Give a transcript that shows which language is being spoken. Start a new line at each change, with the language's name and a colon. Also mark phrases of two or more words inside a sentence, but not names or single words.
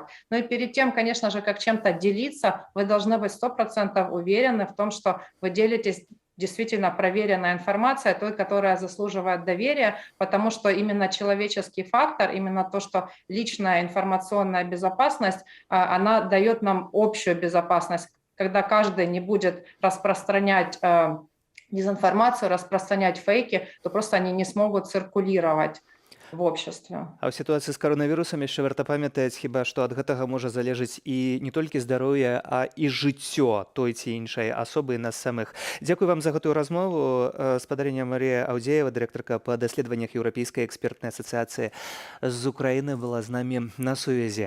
Russian: Ну и перед тем, конечно же, как чем-то делиться, вы должны быть 100% уверены в том, что вы делитесь действительно проверенная информация, той, которая заслуживает доверия, потому что именно человеческий фактор, именно то, что личная информационная безопасность, она дает нам общую безопасность, когда каждый не будет распространять дезинформацию, распространять фейки, то просто они не смогут циркулировать в обществе.
Belarusian: А ў сітуацыі з каронавірусам яшчэ варта памятаць хіба, што ад гэтага можа залежыць і не толькі здароўе, а і жыццё той ці іншай асобы і нас самых. Дзякуй вам за гэтую размову. Спадарыня Марія Аўдзеева, дырэктарка па даследаваннях Еўрапейскай экспертнай асацыяцыі з Украіны, была з намі на сувязі.